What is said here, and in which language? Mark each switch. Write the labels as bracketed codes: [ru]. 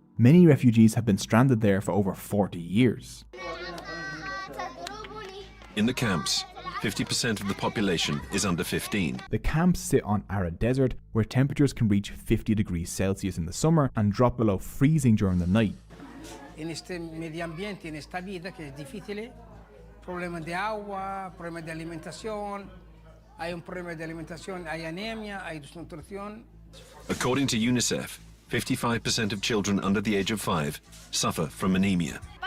[en] Many refugees have been stranded there for over 40 years. In the camps, 50% of the population is under 15. The camps sit on arid desert where temperatures can reach 50 degrees Celsius in the summer and drop below freezing during the night. [es] En este medio ambiente, en esta vida que es difícil, problemas de agua, problemas de alimentación, hay un problema de alimentación, hay anemia, hay desnutrición. [en] According to UNICEF, 55% of children under the age of 5 suffer from anemia.